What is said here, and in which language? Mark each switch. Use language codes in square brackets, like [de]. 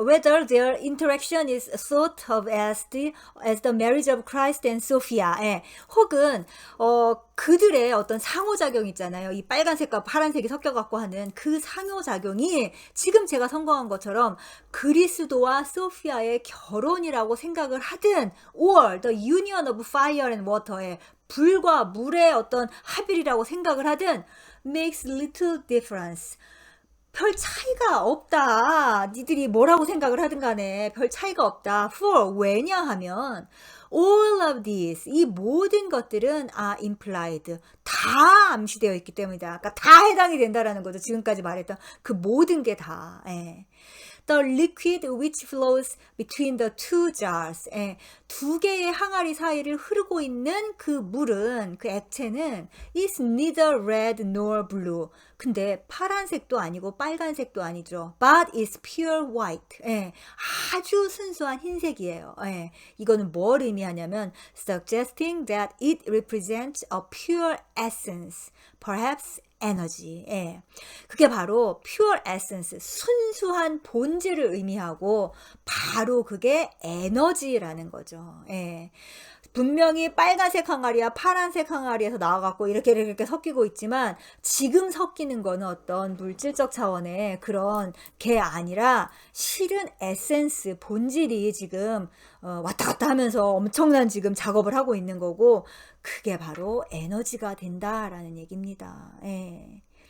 [en] Whether their interaction is thought of as the marriage of Christ and Sophia. [ko] 예. 혹은 그들의 어떤 상호작용 있잖아요. 이 빨간색과 파란색이 섞여갖고 하는 그 상호작용이 지금 제가 선거한 것처럼 그리스도와 소피아의 결혼이라고 생각을 하든, [en] or the union of fire and water [ko] 의 불과 물의 어떤 합일이라고 생각을 하든, [en] makes little difference. [ko] 별 차이가 없다. 니들이 뭐라고 생각을 하든 간에 별 차이가 없다. For, 왜냐하면 [en] all of these, [ko] 이 모든 것들은 [en] are implied, [ko] 다 암시되어 있기 때문이다. 그러니까 다 해당이 된다라는 거죠. 지금까지 말했던 그 모든 게 다. 예. [en] The liquid which flows between the two jars, [ko] 예, 두 개의 항아리 사이를 흐르고 있는 그 물은, 그 액체는 [en] is neither red nor blue. [ko] 근데 파란색도 아니고 빨간색도 아니죠. [en] But is pure white. [ko] 예, 아주 순수한 흰색이에요. 예, 이거는 뭘 의미하냐면 [en] suggesting that it represents a pure essence, perhaps 에너지. [ko] 예. 그게 바로 pure essence, 순수한 본질을 의미하고 바로 그게 에너지라는 거죠. 예. 분명히 빨간색 항아리와 파란색 항아리에서 나와갖고 이렇게 섞이고 있지만 지금 섞이는 거는 어떤 물질적 차원의 그런 게 아니라 실은 에센스, 본질이 지금 왔다 갔다 하면서 엄청난 지금 작업을 하고 있는 거고 그게 바로 에너지가 된다라는 얘기입니다. 예.